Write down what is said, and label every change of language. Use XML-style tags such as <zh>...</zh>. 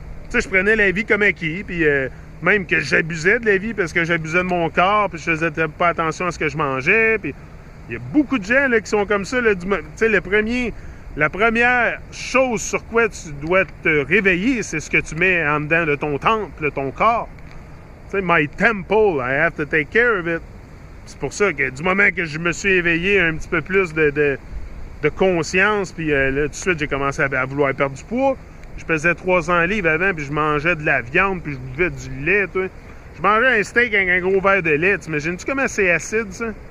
<fr>Tu sais, je prenais la vie comme acquis, puis même que j'abusais de la vie parce que j'abusais de mon corps, puis je faisais pas attention à ce que je mangeais, puis il y a beaucoup de gens là, qui sont comme ça. Tu sais, la première chose sur quoi tu dois te réveiller, c'est ce que tu mets en dedans de ton temple, de ton corps. Tu sais,</fr> <en>my temple, I have to take care of it.</en> <fr>C'est pour ça que du moment que je me suis éveillé un petit peu plus de conscience, puis là, tout de suite, j'ai commencé à vouloir perdre du poids. Je pesais 300 livres avant, puis je mangeais de la viande, puis je buvais du lait, toi. Je mangeais un steak avec un gros verre de lait. T'imagines-tu comment c'est acide, ça?</fr>